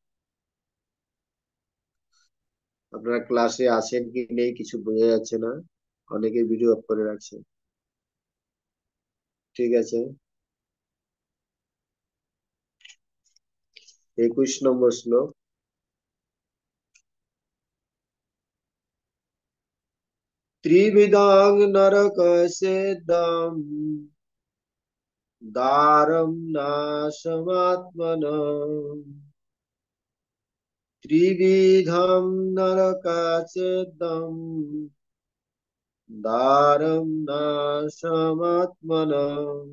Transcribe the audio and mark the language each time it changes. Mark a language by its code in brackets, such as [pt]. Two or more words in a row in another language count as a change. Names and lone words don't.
[bn] আপনারা ক্লাসে আছেন কি নেই কিছু বোঝা যাচ্ছে না, অনেকে ভিডিও অফ করে রাখছেন। ঠিক আছে, 21 নম্বর শ্লোক। [sa] त्रिविधं नरकस्येदं दारं नाशमात्मनः। त्रिविधं नरकस्येदं दारं नाशमात्मनः।